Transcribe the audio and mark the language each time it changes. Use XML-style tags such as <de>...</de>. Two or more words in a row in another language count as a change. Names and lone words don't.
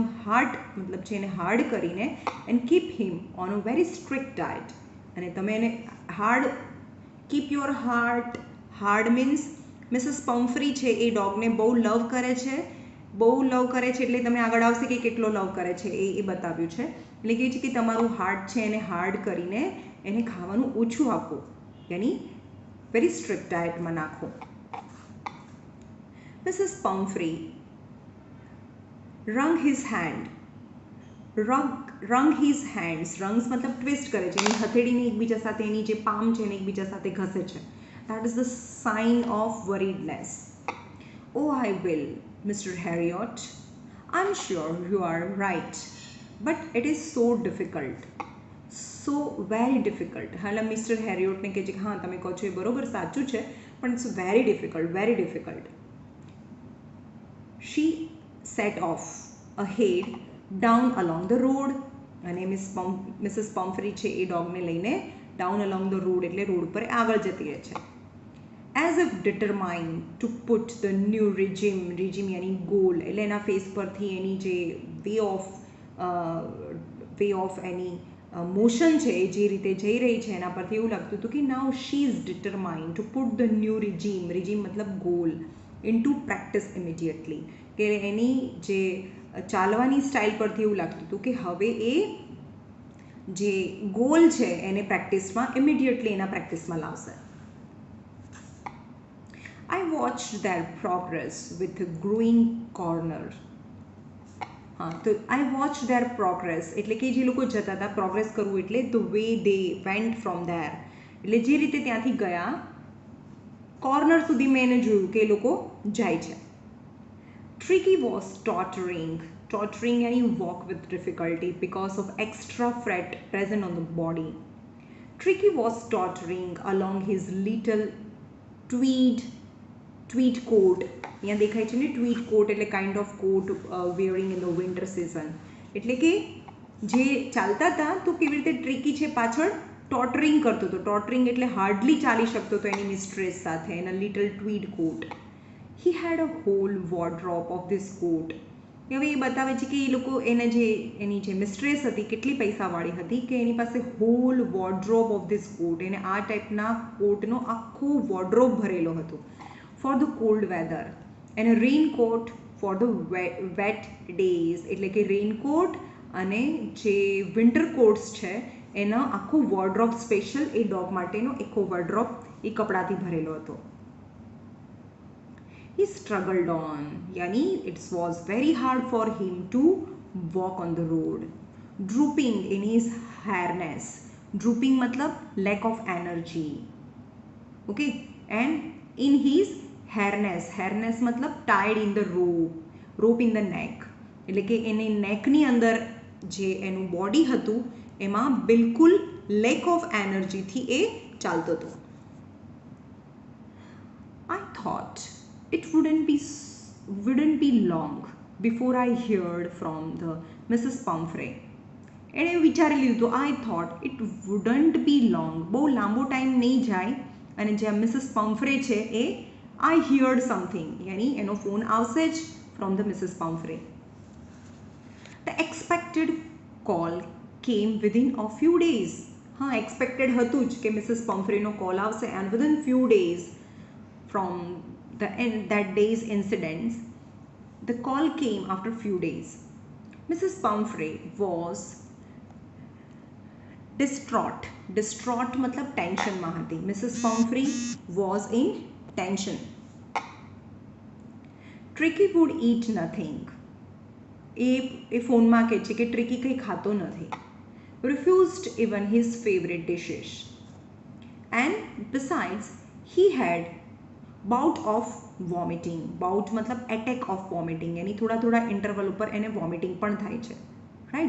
<gu>હાર્ટ મતલબ છે એને હાર્ડ કરીને</gu> <en>and keep him on a very strict diet</en> <gu>અને તમે એને હાર્ડ</gu> <en>keep your hard means</en> <gu>મિસિસ પમ્ફ્રી છે એ ડોગને બહુ લવ કરે છે એટલે તમને આગળ આવશે કે કેટલો લવ કરે છે એ બતાવ્યું છે એટલે કે છે કે તમારું હાર્ટ છે એને હાર્ડ કરીને એને ખાવાનું ઓછું આપો યાની</gu> <en>very strict</en> <gu>ડાયટમાં નાખો Mrs.</gu> <en>Pumphrey wrung his hands rungs</en> <gu>मतलब ટ્વિસ્ટ કરે છે એની હથેળીને એકબીજા સાથે એની જે પામ છે એને એકબીજા સાથે ઘસે છે</gu> <en>that is the sign of worriedness oh I will</en> <gu>Mr. Harriot</gu> <en>I'm sure you are right but it is so very difficult</en> <gu>હાલ મિસ્ટર હેરિયોટને કહે છે કે હા તમે કહો છો એ બરોબર સાચું છે પણ</gu> <en>it's very difficult She set off ahead down along the road</en> <gu>અને મિસિસ પમ્ફરી છે એ ડોગને લઈને</gu> <en>down along the road</en> <gu>એટલે રોડ પર આગળ જતી રહે છે</gu> <en>as if determined to put the new regime</en> <gu>યાની ગોલ એટલે એના ફેસ પરથી એની જે</gu> <en>way of</en> <gu>એની મોશન છે એ જે રીતે જઈ રહી છે એના પરથી એવું લાગતું હતું કે</gu> <en>now she is determined to put the new regime</en> <gu>મતલબ ગોલ</gu> <en>into practice immediately</en> <gu>કે એની જે ચાલવાની સ્ટાઇલ પરથી એવું લાગતું હતું કે હવે એ જે ગોલ છે એને ઇમિડિયેટલી એના પ્રેક્ટિસમાં લાવશે</gu> <en>I watched their progress with a growing corner</en> <gu>હા તો</gu> <en>I watched their progress</en> <gu>એટલે કે જે લોકો જતા હતા પ્રોગ્રેસ કરવું એટલે</gu> <en>the way they went from there</en> <gu>એટલે જે રીતે ત્યાંથી ગયા કોર્નર સુધી મેં એને જોયું કે એ લોકો જાય છે</gu> <en>Tricky was tottering यानी walk with difficulty because of extra fat present on the body Tricky was tottering along his little tweed coat</en> <gu>અહીંયા દેખાય છે ને</gu> <en>tweed coat એટલે kind of coat wearing in the winter season</en> <gu>એટલે કે જે ચાલતા હતા તો કેવી રીતે ટ્રિકી છે પાછળ ટોટરિંગ કરતો હતો ટોટરિંગ એટલે હાર્ડલી ચાલી શકતો હતો એની મિસ્ટ્રેસ સાથે એના</gu> <en>little tweed coat he had a whole wardrobe of this coat</en> <gu>હવે એ બતાવે છે કે એ લોકો એની જે મિસ્ટ્રેસ હતી કેટલી પૈસાવાળી હતી કે એની પાસે</gu> <en>whole wardrobe of this coat</en> <gu>એને આ ટાઈપના કોટનો આખો વોર્ડરોબ ભરેલો હતો</gu> <en>for the cold weather and raincoat for the wet days</en> <gu>એટલે કે રેઇનકોટ અને જે વિન્ટર કોટ્સ છે એનો આખો વોર્ડરોબ સ્પેશિયલ એ ડોગ માટેનો આખો વોર્ડરોબ એ કપડાથી ભરેલો હતો</gu> <en>He struggled on yani it was very hard for him to walk on the road drooping in his harness drooping matlab lack of energy okay and in his harness matlab tied in the rope in the neck</en> <gu>એટલે કે એને નેકની અંદર જે એનું બોડી હતું એમાં બિલકુલ લેક ઓફ એનર્જીથી એ ચાલતો હતો</gu> <en>I thought it wouldn't be long before I heard from the Mrs.</en> <gu>Pumphrey એણે વિચારી લીધું</gu> <en>I thought it wouldn't be long</en> <gu>બહુ લાંબો ટાઈમ નહીં જાય અને જે મિસિસ પમ્ફ્રે છે એ</gu> <en>I heard something</en> <gu>યાની એનો ફોન આવશે જ</gu> <en>from the</en> <gu>Mrs.</gu> <en>Pumphrey the expected call came within a few days.</en> <gu>હા, એક્સપેક્ટેડ હતું જ કે મિસિસ પમ્ફ્રેનો કોલ આવશે</gu> <en>and within few days from that day's incidents, the call came after few days. Mrs. Pumphrey was distraught.</en> <hi>Distraught मतलब टेंशन में હતી.</hi> <en>Mrs. Pumphrey was in tension. Tricky would eat nothing.</en> <gu>એ ફોનમાં કહે છે કે ટ્રિકી કંઈ ખાતો નથી.</gu> <en>Refused even his favorite dishes. And besides, he had bout of vomiting.</en> <gu>બાઉટ મતલબ</gu> <en>attack of vomiting,</en> <gu>એની થોડા થોડા ઇન્ટરવલ ઉપર એને વોમિટિંગ પણ થાય છે, રાઈટ.</gu>